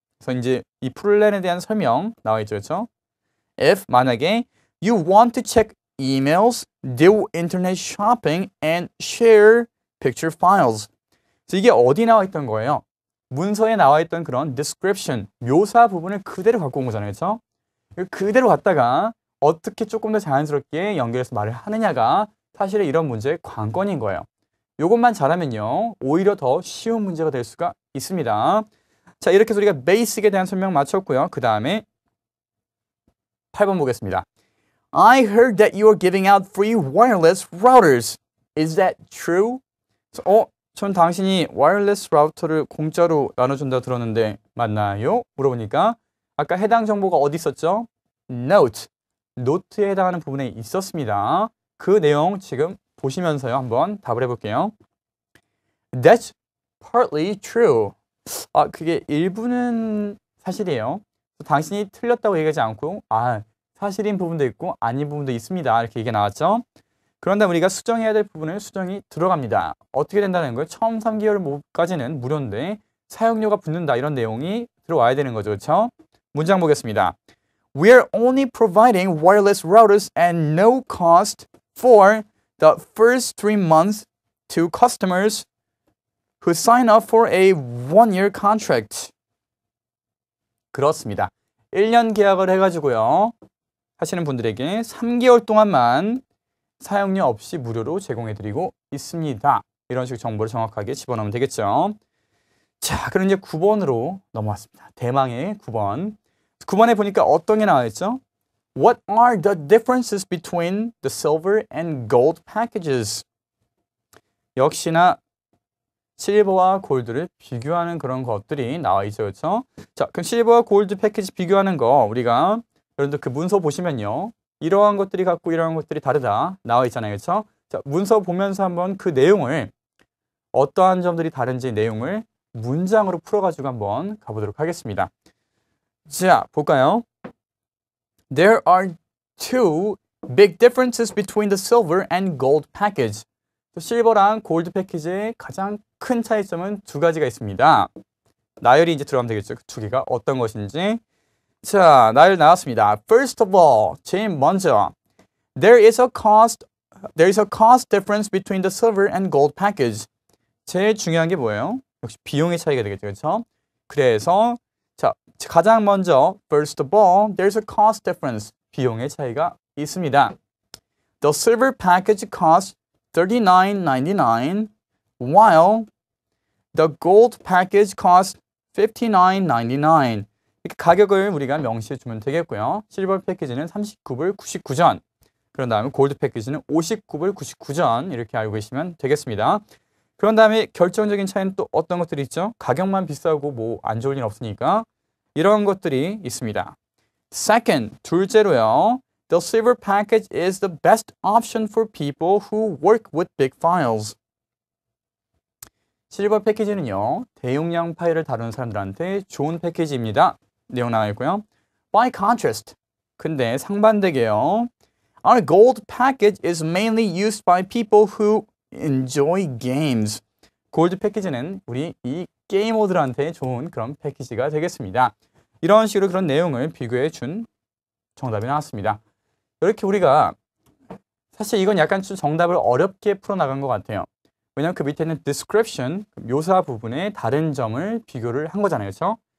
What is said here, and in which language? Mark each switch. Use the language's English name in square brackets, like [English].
[Korean] 그래서 이제 이 플랜에 대한 설명 나와 있죠. 그렇죠? [English] If [Korean] 만약에 [English] you want to check emails, do internet shopping, and share picture files. [Korean] 그래서 이게 어디 나와 있던 거예요? 문서에 나와 있던 그런 description, 묘사 부분을 그대로 갖고 온 거잖아요. 그렇죠? 그대로 갖다가 어떻게 조금 더 자연스럽게 연결해서 말을 하느냐가 사실은 이런 문제의 관건인 거예요. 이것만 잘하면요, 오히려 더 쉬운 문제가 될 수가 있습니다. 자, 이렇게 해서 우리가 베이직에 대한 설명 마쳤고요. 그 다음에 8번 보겠습니다. [English] I heard that you are giving out free wireless routers. Is that true? [Korean] 전 당신이 와이어리스 라우터를 공짜로 나눠준다 들었는데 맞나요? 물어보니까 아까 해당 정보가 어디 있었죠? [English] Note. [Korean] 노트에 해당하는 부분에 있었습니다. 그 내용 지금 보시면서요. 한번 답을 해볼게요. [English] That's partly true. [Korean] 그게 일부는 사실이에요. 당신이 틀렸다고 얘기하지 않고 사실인 부분도 있고 아닌 부분도 있습니다. 이렇게 얘기가 나왔죠. 그런 다음에 우리가 수정해야 될 부분을 수정이 들어갑니다. 어떻게 된다는 거예요? 처음 3개월까지는 무료인데 사용료가 붙는다. 이런 내용이 들어와야 되는 거죠. 그렇죠? 문장 보겠습니다. [English] We are only providing wireless routers at no cost for the first 3 months to customers who sign up for a 1-year contract. [Korean] 그렇습니다. 1년 계약을 해가지고요. 하시는 분들에게 3개월 동안만 사용료 없이 무료로 제공해드리고 있습니다. 이런 식으로 정보를 정확하게 집어넣으면 되겠죠. 자, 그럼 이제 9번으로 넘어왔습니다. 대망의 9번. 9번에 보니까 어떤 게 나와 있죠? [English] What are the differences between the silver and gold packages? [Korean] 역시나 실버와 골드를 비교하는 그런 것들이 나와 있죠. 그렇죠? 자, 그럼 실버와 골드 패키지 비교하는 거 우리가 여러분들 그 문서 보시면요. 이러한 것들이 같고 이러한 것들이 다르다 나와 있잖아요. 그렇죠? 자, 문서 보면서 한번 그 내용을 어떠한 점들이 다른지 내용을 문장으로 풀어가지고 한번 가보도록 하겠습니다. 자, 볼까요? [English] There are 2 big differences between the silver and gold package. [Korean] 실버랑 골드 패키지의 가장 큰 차이점은 2가지가 있습니다. 나열이 이제 들어가면 되겠죠. 그 2개가 어떤 것인지. 자, 나열 나왔습니다. [English] First of all, [Korean] 제일 먼저, [English] there is a cost difference between the silver and gold package. [Korean] 제일 중요한 게 뭐예요? 역시 비용의 차이가 되겠죠. 그렇죠? 그래서 자, 가장 먼저 [English] first of all, there's a cost difference. [Korean] 비용의 차이가 있습니다. [English] The silver package costs $39.99 while the gold package costs $59.99. [Korean] 이렇게 가격을 우리가 명시해 주면 되겠고요. 실버 패키지는 39불 99전. 그런 다음에 골드 패키지는 59불 99전. 이렇게 알고 계시면 되겠습니다. 그런 다음에 결정적인 차이는 또 어떤 것들이 있죠? 가격만 비싸고 뭐 안 좋을 일 없으니까 이런 것들이 있습니다. Second, 둘째로요. [English] The silver package is the best option for people who work with big files. [Korean] 실버 패키지는요. 대용량 파일을 다루는 사람들한테 좋은 패키지입니다. 내용 나와 있고요. [English] By contrast, [Korean] 근데 상반되게요. [English] Our gold package is mainly used by people who enjoy games. [Korean] 골드 패키지는 우리 이 게이머들한테 좋은 그런 패키지가 되겠습니다. 이런 식으로 그런 내용을 비교해 준 정답이 나왔습니다. 이렇게 우리가 사실 이건 약간 좀 정답을 어렵게 풀어나간 것 같아요. 왜냐하면 그 밑에는 description, 묘사 부분의 다른 점을 비교를 한 거잖아요. 그렇죠?